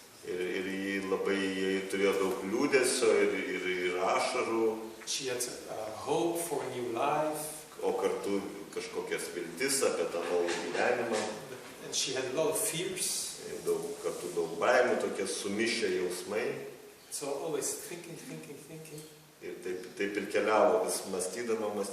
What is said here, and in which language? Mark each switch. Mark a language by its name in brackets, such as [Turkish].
[Lithuanian] Ir jie labai turėjo daug liūdesio ir ašarų. [English] She had hope for a new life. [Lithuanian] O kartu kažkokias viltis apie tą naują gyvenimą. [English] And she had a lot of fears. [Lithuanian] Kartu daug baimių, tokie sumišę jausmai. [English] So always thinking. [Lithuanian] Ir taip ir keliavo, vis mąstydama.